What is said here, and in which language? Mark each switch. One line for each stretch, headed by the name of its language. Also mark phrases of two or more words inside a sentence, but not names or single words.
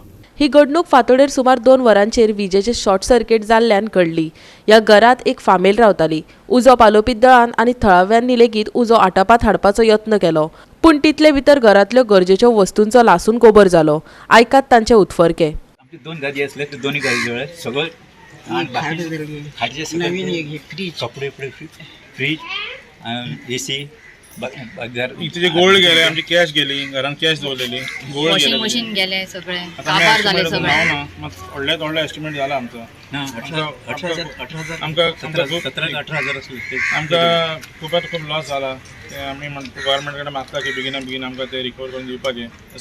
Konkani: ही घडणूक फांतोडेर सुमार 2 वरांचेर विजेचे शॉर्ट सर्किट जाल्ल्यान घडली. ह्या घरात एक फामील रावताली. उजो पालोवपी दळान आनी थळाव्यांनी लेगीत उजो आटोपात हाडपाचो यत्न केलो, पूण तितले भितर घरांतल्यो गरजेच्यो वस्तूंचो लासून गोबर जालो. आयकात तांचे उतफर्के.
Marathi: आमची 2 गादी असले ते दोन्ही गादीजवळ सगळं कपडे फ्रीज AC इथे जे गोल्ड गेले, आमची कॅश गेली, घरात कॅश दवरलेली, गोल्ड
English: washing machine
Marathi: गेले, सगळे काबार झाले सगळे.
Konkani: व्हडल्यात एस्टिमेट जाला आमचो. 18,000 आमकां 17-18,000 असले. आमकां खूप लॉस जाला. आमी म्हणटा गव्हर्मेंट कडेन मागता की बेगीन आमकां ते रिकवर करून दिवपाचें.